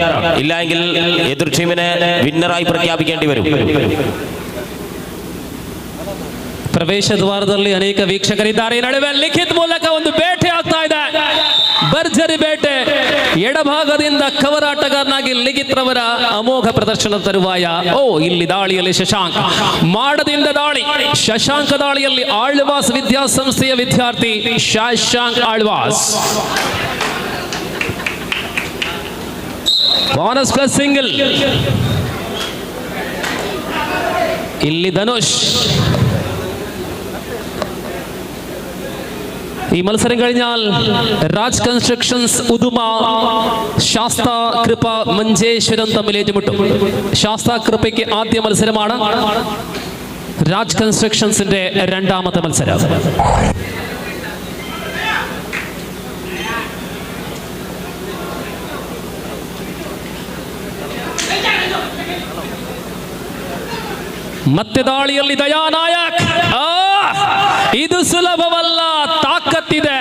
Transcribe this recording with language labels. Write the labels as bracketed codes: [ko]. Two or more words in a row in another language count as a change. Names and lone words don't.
[ml] ഇല്ലെങ്കിൽ എതിർ ടീമിനെ വിന്നറായി പ്രഖ്യാപിക്കേണ്ടി വരും. [kn] ಪ್ರವೇಶ ದ್ವಾರದಲ್ಲಿ ಅನೇಕ ವೀಕ್ಷಕರಿದ್ದಾರೆ. ನಡುವೆ ಲಿಖಿತ್ ಮೂಲಕ ಒಂದು ಬೇಟೆ ಆಗ್ತಾ ಇದೆ, ಭರ್ಜರಿ ಬೇಟೆ. ಎಡಭಾಗದಿಂದ ಕವರ್ ಆಟಗಾರನಾಗಿ ಲಿಖಿತ್ ರವರ ಅಮೋಘ ಪ್ರದರ್ಶನದ ತರುವಾಯ. ಇಲ್ಲಿ ದಾಳಿಯಲ್ಲಿ ಶಶಾಂಕ್, ಮಾಡದಿಂದ ದಾಳಿ, ಶಶಾಂಕ ದಾಳಿಯಲ್ಲಿ ಆಳ್ವಾಸ್ ವಿದ್ಯಾಸಂಸ್ಥೆಯ ವಿದ್ಯಾರ್ಥಿ ಶಶಾಂಕ್ ಆಳ್ವಾಸ್. [en] bonus plus single. [kn] ಇಲ್ಲಿ ಧನುಷ್. [ml] ഈ മത്സരം കഴിഞ്ഞാൽ രാജ് കൺസ്ട്രക്ഷൻസ് ഉദുമ ശാസ്താ കൃപ മഞ്ചേശ്വരം തമ്മിൽ ഏറ്റുമുട്ടും. ശാസ്താ കൃപയ്ക്ക് ആദ്യ മത്സരമാണ്, രാജ് കൺസ്ട്രക്ഷൻസിന്റെ രണ്ടാമത്തെ മത്സരം. [kn] ಮತ್ತೆ ದಾಳಿಯಲ್ಲಿ ದಯಾನಾಯಕ್. ಇದು ಸುಲಭವಲ್ಲ, ತಾಕತ್ತಿದೆ.